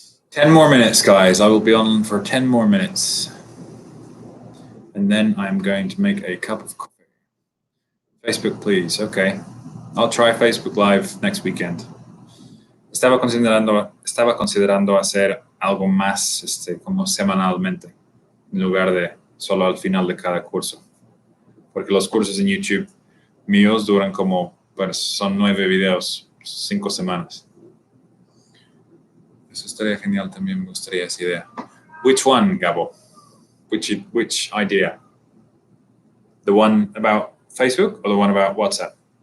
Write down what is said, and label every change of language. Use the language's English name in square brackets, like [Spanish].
[English] Ten more minutes, guys. I will be on for 10 more minutes. And then I'm going to make a cup of coffee. Facebook, please. Okay. I'll try Facebook Live next weekend. [Spanish] Estaba considerando hacer algo más como semanalmente, en lugar de solo al final de cada curso. Porque los cursos en YouTube míos duran como, pues son 9 videos, 5 semanas. Eso estaría genial también, me gustaría esa idea. [English] Which one, Gabo? Which idea? The one about Facebook or the one about WhatsApp?